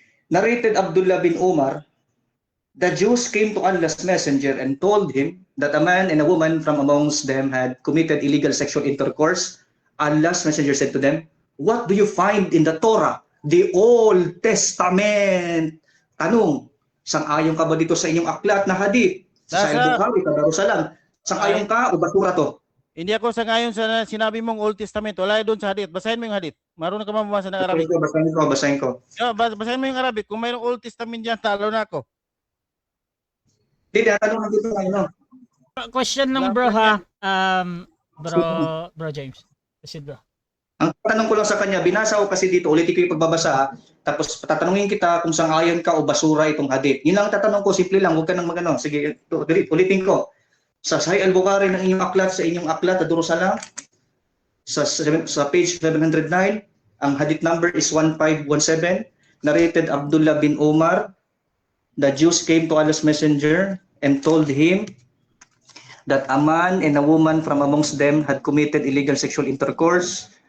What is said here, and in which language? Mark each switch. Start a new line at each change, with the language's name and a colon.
English: Narrated Abdullah bin Umar, the Jews came to Allah's messenger and told him that a man and a woman from amongst them had committed illegal sexual intercourse. Allah's messenger said to them, "What do you find in the Torah, the Old Testament?"
Filipino: Tanong, sang-ayon ka ba dito sa inyong aklat na hadith? Sa Bukhari, sa Darussalam. Sang-ayon ka o basura to? Hindi ako sangayon sa sinabi mong Old Testament. Wala doon sa hadith. Basahin mo yung hadith. Marunong ka mabasa ng Arabic. Basahin ko. Basahin mo yung Arabic. Kung mayroong Old Testament diyan, talo na ako. Hindi, tanong lang dito tayo. Question lang bro ha. Bro James. Proceed bro. Ang tanong ko lang sa kanya, binasa ko kasi dito, ulitin ko yung pagbabasa, tapos tatanungin kita kung sang-ayon ka o basura itong hadith. Yun lang ang tatanong ko, simple lang, huwag ka nang magano. Sige, ulitin ko. Sa Sahih al-Bukhari ng inyong aklat, sa inyong aklat, Darussalam, sa page 709, ang hadith number is 1517,
English: narrated Abdullah bin Umar, the Jews came to Allah's messenger and told him that a man and a woman from amongst them had committed illegal sexual intercourse.